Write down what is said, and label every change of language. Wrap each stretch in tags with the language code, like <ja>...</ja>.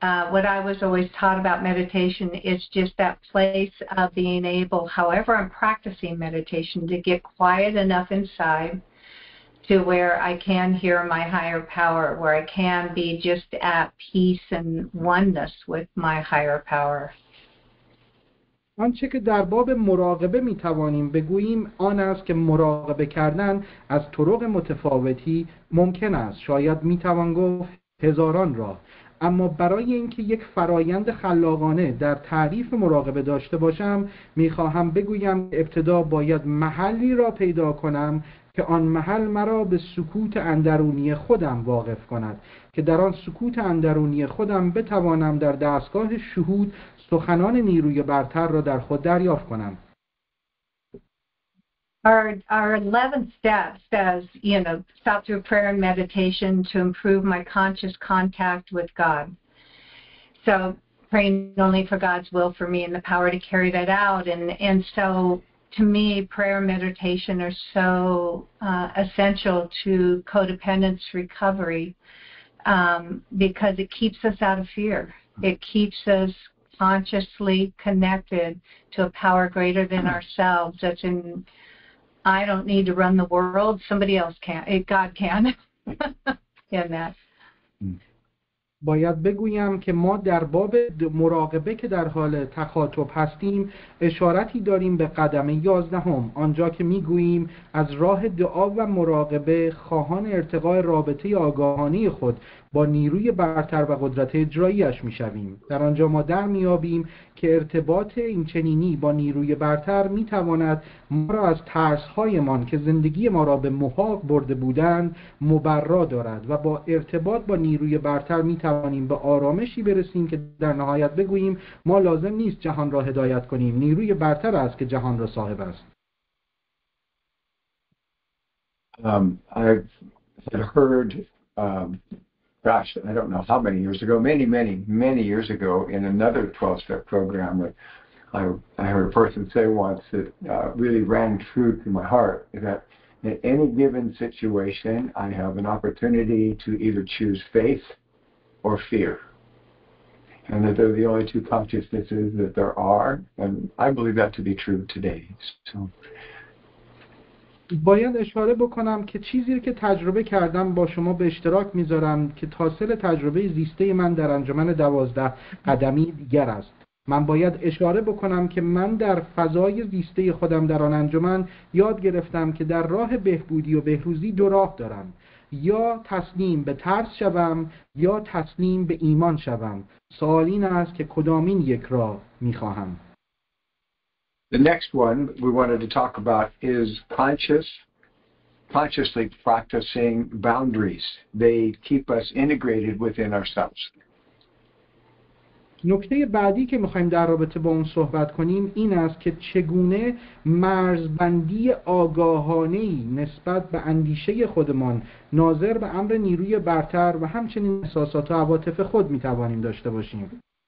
<en>what I was always taught about meditation is just that place of being able, however I'm practicing meditation, to get quiet enough inside to where I can hear my higher power, where I can be just at peace and oneness with my higher power.</en> <fa>آنچه که در باب مراقبه میتوانیم بگوییم آن است که مراقبه کردن از طرق متفاوتی ممکن است، شاید میتوان گفت هزاران راه، اما برای اینکه یک فرایند خلاقانه در تعریف مراقبه داشته باشم میخواهم بگویم ابتدا باید محلی را پیدا کنم که آن محل مرا به سکوت اندرونی خودم واقف کند که در آن سکوت اندرونی خودم بتوانم در دستگاه شهود سخنان نیروی برتر را در خود دریافت کنم.</fa> <en>Our 11th step says, stop through prayer and meditation to improve my conscious contact with God. So praying only for God's will for me and the power to carry that out. And so to me, prayer and meditation are so essential to codependence recovery because it keeps us out of fear. It keeps us consciously connected to a power greater than ourselves. That's in, I don't need to run the world, somebody else can. God can. In that.</en> <fa>باید بگویم که ما در باب مراقبه که در حال تخاطب هستیم اشارتی داریم به قدم 11 آنجا که میگوییم از راه دعا و مراقبه خواهان ارتقاء رابطه آگاهانه خود با نیروی برتر و قدرت اجراییش میشویم. در آنجا ما در میابیم که ارتباط اینچنینی با نیروی برتر میتواند ما را از ترس‌هایمان که زندگی ما را به محاق برده بودند مبرا دارد و با ارتباط با نیروی برتر میتوانیم به آرامشی برسیم که در نهایت بگوییم ما لازم نیست جهان را هدایت کنیم، نیروی برتر است که جهان را صاحب است.</fa> <en>I've heard gosh, I don't know how many years ago, many years ago in another 12-step program that I heard a person say once that really rang true to my heart, that in any given situation, I have an opportunity to either choose faith or fear. And that they're the only two consciousnesses that there are. And I believe that to be true today. So.</en> <fa>باید اشاره بکنم که چیزی که تجربه کردم با شما به اشتراک میذارم که حاصل تجربه زیسته من در انجمن 12 قدمی دیگر است. من باید اشاره بکنم که من در فضای زیسته خودم در آن انجمن یاد گرفتم که در راه بهبودی و بهروزی دو راه دارم، یا تسلیم به ترس شوم یا تسلیم به ایمان شوم. سوال این است که کدامین یک راه میخواهم.</fa> <en>The next one we wanted to talk about is consciously practicing boundaries. They keep us integrated within ourselves.</en> <fa>نکته بعدی که میخوایم در رابطه با اون صحبت کنیم این است که چگونه مرزبندی آگاهانه‌ای نسبت به اندیشه خودمان ناظر به امر نیروی برتر و همچنین احساسات و عواطف خود میتوانیم داشته باشیم.</fa>